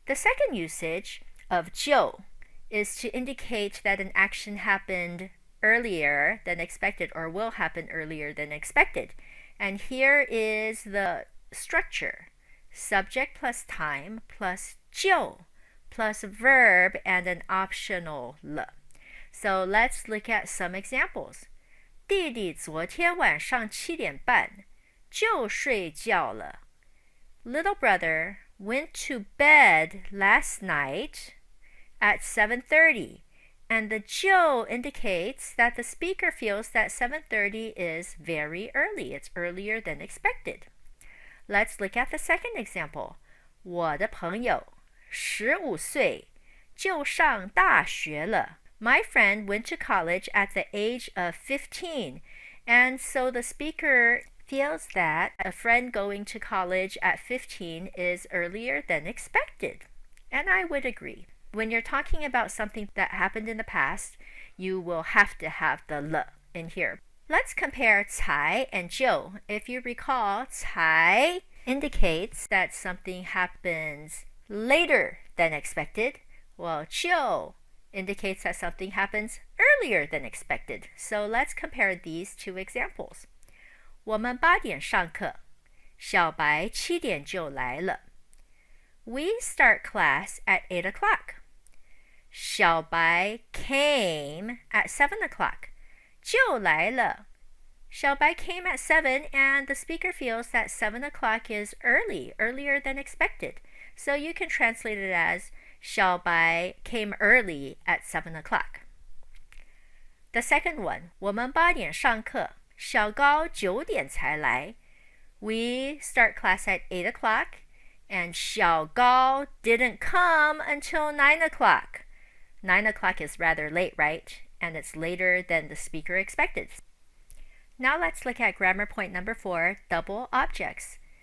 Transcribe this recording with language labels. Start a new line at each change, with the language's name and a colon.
English: The second usage of 就 is to indicate that an action happened earlier than expected or will happen earlier than expected. And here is the structure. Subject plus time plus 就plus verb and an optional 了. So let's look at some examples.
Chinese: 弟弟昨天晚上7点半就睡觉了.
English: Little brother went to bed last night at 7:30. And the 就 indicates that the speaker feels that 7:30 is very early. It's earlier than expected. Let's look at the second example.
Chinese: 我的朋友15岁就上大学了.
English: My friend went to college at the age of 15. And so the speaker feels that a friend going to college at 15 is earlier than expected. And I would agree. When you're talking about something that happened in the past, you will have to have the 了 in here. Let's compare 才 and 就. If you recall, 才 indicates that something happens later than expected, while 就 indicates that something happens earlier than expected. So let's compare these 2 examples.
Chinese: 我们8点上课，小白7点就来了.
English: We start class at 8 o'clock. 小白 came at 7 o'clock.
Chinese: 就来了.
English: 小白 came at 7, and the speaker feels that 7 o'clock is earlier than expected. So you can translate it as 小白 came early at 7 o'clock. The second one,
Chinese: 我们8点上课，小高9点才来.
English: We start class at 8 o'clock, and 小高 didn't come until 9 o'clock. 9 o'clock is rather late, right? And it's later than the speaker expected. Now let's look at grammar point number 4, double objects.